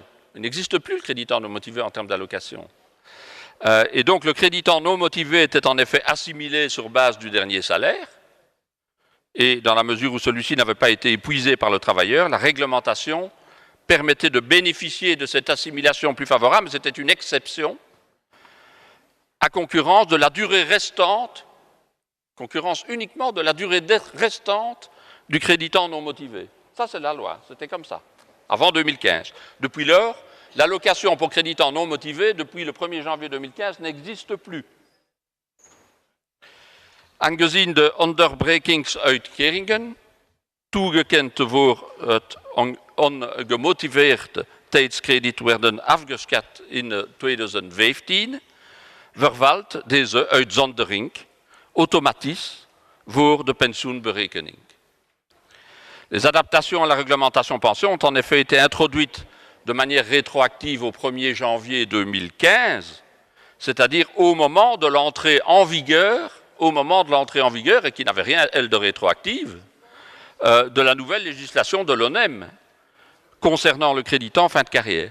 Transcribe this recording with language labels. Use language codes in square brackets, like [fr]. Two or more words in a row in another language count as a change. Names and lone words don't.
[fr] Il n'existe plus le créditant non motivé en termes d'allocation. Et donc le créditant non motivé était en effet assimilé sur base du dernier salaire, et dans la mesure où celui-ci n'avait pas été épuisé par le travailleur, la réglementation permettait de bénéficier de cette assimilation plus favorable, mais c'était une exception, à concurrence de la durée restante, concurrence uniquement de la durée restante du créditant non motivé. Ça c'est la loi, c'était comme ça, avant 2015. Depuis lors, l'allocation pour créditant non motivé, depuis le 1er janvier 2015, n'existe plus. [nl] Aangezien de onderbrekingsuitkeringen, toegekend voor het ongemotiveerd tijdskrediet werden afgeschaft in 2015, vervalt deze uitzondering automatisch voor de pensioenberekening. [fr] Les adaptations à la réglementation pension ont en effet été introduites de manière rétroactive au 1er janvier 2015, c'est-à-dire au moment de l'entrée en vigueur, et qui n'avait rien, elle, de rétroactive, de la nouvelle législation de l'ONEM concernant le créditant en fin de carrière.